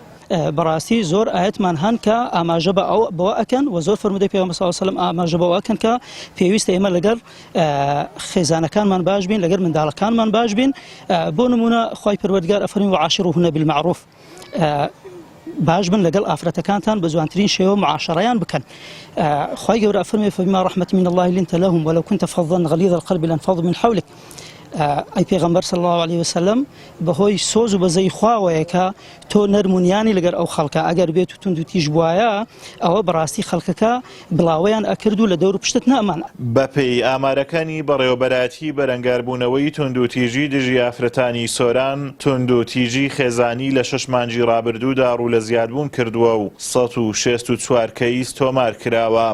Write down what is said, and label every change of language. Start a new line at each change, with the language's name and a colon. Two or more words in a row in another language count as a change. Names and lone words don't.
Central Kurdish: بەڕاستی زۆر ئاەتمان هەن کە ئاماژە بەوە ئەکەن و زۆر فەرمودەی پێغەمبەر
Arabic: صلی الله علیه و سلم
Central Kurdish: ئاماژە بەوە ئەکەن کە پێویستە ئێمە لەگەڵ خێزانەکانمان باش بین، لەگەڵ منداڵەکانمان باش بین. بۆ نمونە خی پەروەردگار ئەفەرمی
Arabic: وعاشروهن بالمعروف،
Central Kurdish: باش بن لەگەڵ ئافرەتەکانتان بە جوانترین شێوە معاشەڕەیان بکەن. خی گەورە ئەفەرمێ
Arabic: فبما رحمة من الله لنت لهم ولو كنت فظا غليظ القلب لانفضوا من حولك.
Central Kurdish: ئەی پێغەمبەر
Arabic: صلی الله علیه وسلم
Central Kurdish: بەهۆی سۆز و بەزەی خواوەیە کە تۆ نەرمونیانی لەگەر ئەو خەڵکە ئەگەر بێت و تند و تیژ بووایە ئەوە بەڕاستی خەڵکەکە بڵاوەیان ئەکرد و لە دەور و پشتت نەمانە. بەپێی ئامارەکانی بەڕێوەبەراتی بەرەنگاربوونەوەی تند و تیژی دژی ئافرەتانی سۆران، تند و تیژی خێزانی لە 6 مانگی ڕابردوودا ڕوو لە زیادبوون کردووە و 164 کەیس تۆمار کراوە.